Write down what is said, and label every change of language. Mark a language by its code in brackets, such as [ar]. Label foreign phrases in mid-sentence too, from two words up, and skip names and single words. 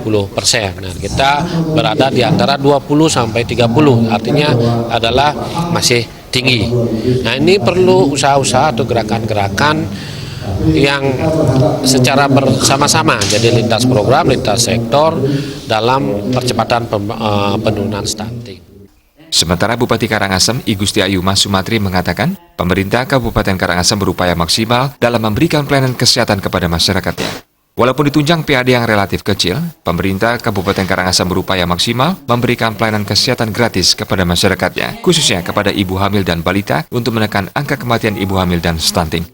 [id] Nah kita berada di antara 20 sampai 30, artinya adalah masih tinggi. Nah ini perlu usaha-usaha atau gerakan-gerakan yang secara bersama-sama, jadi lintas program, lintas sektor dalam percepatan penurunan stunting. Sementara Bupati Karangasem, I Gusti Ayu Mas Sumatri mengatakan, pemerintah Kabupaten Karangasem berupaya maksimal dalam memberikan pelayanan kesehatan kepada masyarakatnya. Walaupun ditunjang PAD yang relatif kecil, pemerintah Kabupaten Karangasem berupaya maksimal memberikan pelayanan kesehatan gratis kepada masyarakatnya, khususnya kepada ibu hamil dan balita untuk menekan angka kematian ibu hamil dan stunting.